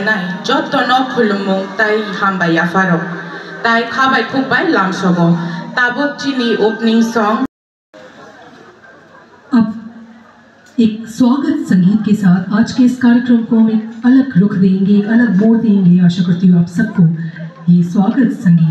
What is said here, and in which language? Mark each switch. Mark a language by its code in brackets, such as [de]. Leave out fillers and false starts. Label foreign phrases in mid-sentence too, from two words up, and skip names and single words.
[trp] nai jotto no khulumung tai hambai afaro tai khabai khukbai lamsogo tabuk chini [en] opening song। [hi] अब एक स्वागत संगीत के साथ आज के इस कार्यक्रम को हम एक अलग रुख देंगे, एक अलग मोड़ देंगे। आशा करती हूँ आप सबको ये स्वागत संगीत